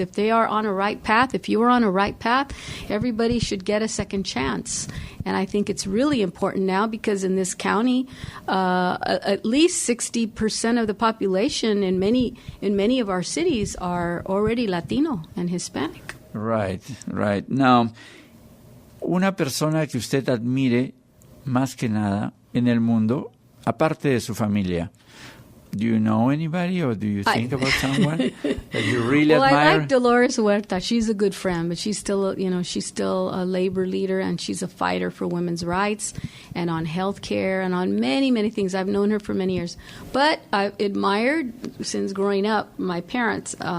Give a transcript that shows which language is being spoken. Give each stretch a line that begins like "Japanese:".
English: If they are on a right path, if you are on a right path, everybody should get a second chance. And I think it's really important now because in this county, at least 60% of the population in many of our cities are already Latino and Hispanic. Right.
Spanish: Now, una persona que usted admire más que nada en el mundo, aparte de su familia.
English: Do you know anybody, or do you think about someone that you really admire? I like Dolores Huerta. She's a good friend, but she's still a labor leader, and she's a fighter for women's rights and on health care and on many, many things. I've known her for many years. But I've admired, since growing up, my parents.